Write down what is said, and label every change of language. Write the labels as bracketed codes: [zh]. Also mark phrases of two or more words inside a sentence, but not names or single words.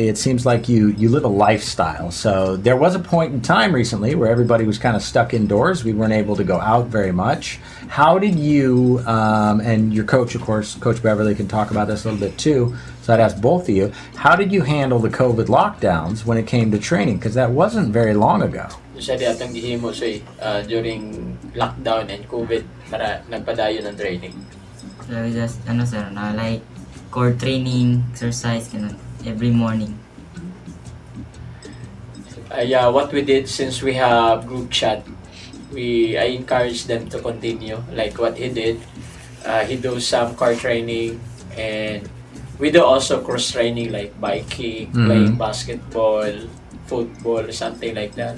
[en] It seems like you live a lifestyle. So there was a point in time recently where everybody was kind of stuck indoors. We weren't able to go out very much. How did you and your coach, of course, Coach Beverly, can talk about this a little bit too. So I'd ask both of you, how did you handle the COVID lockdowns when it came to training? Because that wasn't very long ago. [ceb] Siya di atang gihimo siya [en] during lockdown and COVID [ceb] para nagpadayon ng training. [en] So just sir, na like core training, exercise ganun every morning. Yeah, what we did since we have group chat, I encourage them to continue like what he did. He does some core training, and we do also cross training like biking, playing basketball, football, something like that.